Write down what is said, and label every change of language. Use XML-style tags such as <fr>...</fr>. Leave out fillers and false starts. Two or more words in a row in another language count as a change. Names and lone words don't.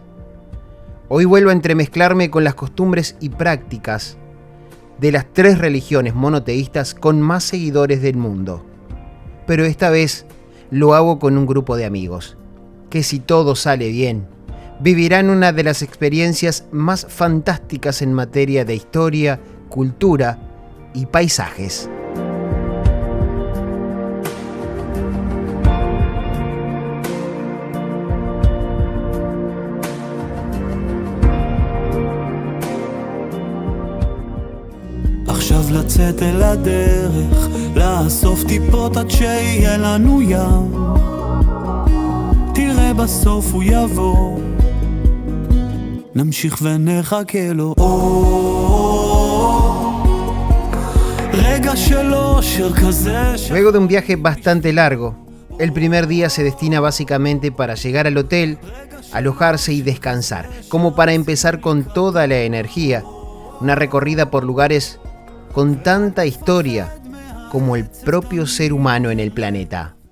<es>Hoy vuelvo a entremezclarme con las costumbres y prácticas de las 3 religiones monoteístas con más seguidores del mundo. Pero esta vez lo hago con un grupo de amigos, que si todo sale bien, vivirán una de las experiencias más fantásticas en materia de historia, cultura y paisajes.</es> <he>עכשיו לצאת אל הדרך, לאסוף טיפות עד שיהיה לנו ים. תראה בסוף הוא יבוא, נמשיך ונחכה לו. רגע של אושר כזה.</he> <es>Luego de un viaje bastante largo, el primer día se destina básicamente para llegar al hotel, alojarse y descansar, como para empezar con toda la energía, una recorrida por lugares con tanta historia como el propio ser humano en el planeta.</es>